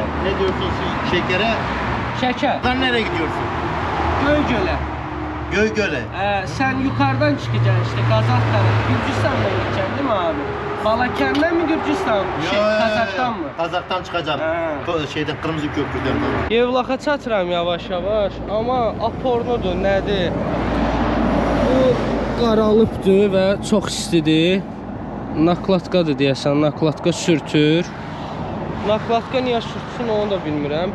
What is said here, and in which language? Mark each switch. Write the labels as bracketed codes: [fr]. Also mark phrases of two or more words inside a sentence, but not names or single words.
[tr] Ne diyorsun şekere? [az] Şəkər. [tr] Sen nereye gidiyorsun? [az] Göygölə. [tr] Göygöle. Sen yukarıdan çıkacaksın işte Kazak tarafı. Gürcistan'dan gideceksin değil mi abi? Balakenden mi Gürcistan? Kazak'tan mı? Kazak'tan çıkacağım. Şeyden Kırmızı Köprü'den. [az] Yevlaxa çatıram yavaş-yavaş. Amma apornudur, nədir? Bu qaralıbdır və çox istidir. Nakladkadır deyəsən, nakladka sürtür. Nakladka niyə sürtsün onu da bilmirəm.